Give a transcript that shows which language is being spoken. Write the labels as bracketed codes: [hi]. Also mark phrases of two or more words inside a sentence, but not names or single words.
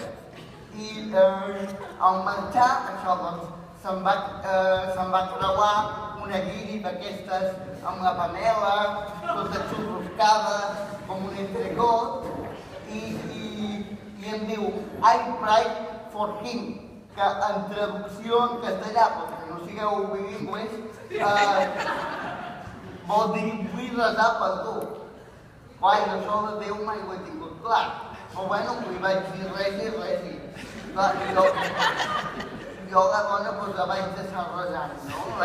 [ca] I al marxar, això, doncs, se'm va creuar una guiri d'aquestes amb la panela, tota xurruscada, com un entrecot, i em diu, [en] I pray for him, [ca] que en traducció en castellà, perquè no sigueu bilingües, vol dir, vull resar per tu. Clar, això de Déu mai ho he tingut clar, però bueno, li vaig dir resi. Clar, jo la dona la vaig deixar resant, no?